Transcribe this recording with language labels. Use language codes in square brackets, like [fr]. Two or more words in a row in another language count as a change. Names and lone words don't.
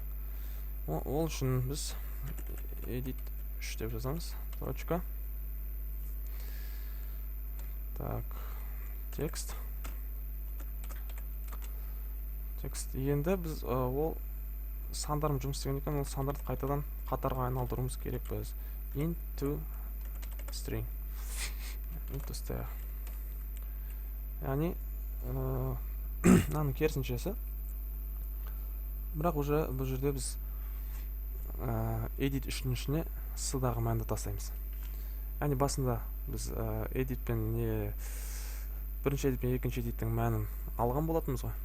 [kk] Ол үшін біз edit 3 деп жазамыз. Точка. Так, текст. Енді біз ол сандармен жұмыс істеген екен, ол сандарды қайтадан қатарға айналдыруымыз керек біз. [en] Into string. Into str. [kk] Яғни мынаның керісіншесі. Бірақ уже бұл жерде біз edit 3-нің ішіне S-дағы мәнді тастаймыз. Яғни басында біз edit пен бірінші edit пен екінші edit-тің мәнін алған болатынбыз ғой.